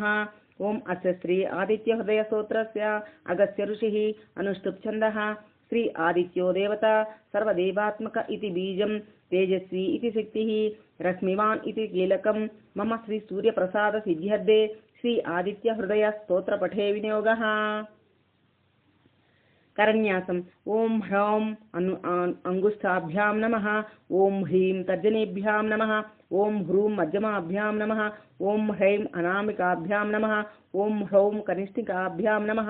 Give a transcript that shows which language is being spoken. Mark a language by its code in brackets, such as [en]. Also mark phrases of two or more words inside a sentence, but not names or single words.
[sa] ఓం అస్య శ్రీ ఆదిత్య హృదయ స్తోత్రస్య అగస్త్య ఋషిః అనుష్టుప్ ఛందః. శ్రీ ఆదిత్యో దేవత సర్వదేవాత్మక ఇతి బీజం తేజస్వి ఇతి శక్తిః రశ్మివాన్ ఇతి కీలకం. మమ శ్రీ సూర్యప్రసాద సిద్ధ్యర్థే శ్రీ ఆదిత్య హృదయ స్తోత్ర పఠే వినియోగః. करन्यासम ओम ह्रौं अंगुष्ठाभ्यां नमः. ओम ह्रीं तर्जनीभ्यां नमः. ओम ह्रूं मध्यमाभ्यां नमः. ओम ह्रैं अनामिकाभ्यां नमः. ओम ह्रौं कनिष्ठिकाभ्यां नमः.